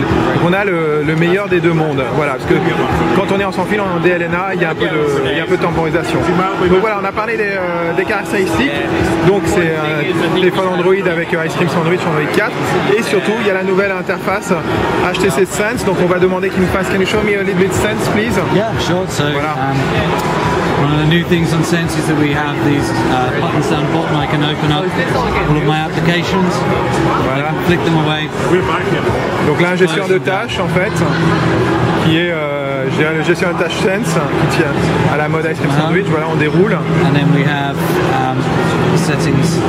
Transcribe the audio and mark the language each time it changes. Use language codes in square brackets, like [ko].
[fr] Donc on a le meilleur des deux mondes. Voilà, parce que quand on est en sans fil en DLNA, il y a un peu de temporisation. Donc voilà, on a parlé des caractéristiques. Donc c'est un téléphone Android avec Ice Cream Sandwich Android 4. Et surtout, il y a la nouvelle interface HTC Sense. Donc on va demander qu'il nous fasse. [en] Can you show me a little bit Sense, please? Yeah, sure. So, [fr] voilà. [en] One of the new things on Sense is that we have these buttons down the bottom. I can open up all of my applications. Voilà. I can flick them away. [fr] Donc là, un gestionnaire de tâches en fait, qui est le gestionnaire de tâches Sense, qui tient à la mode Ice Cream Sandwich. Voilà, on déroule. [en] And then we have settings.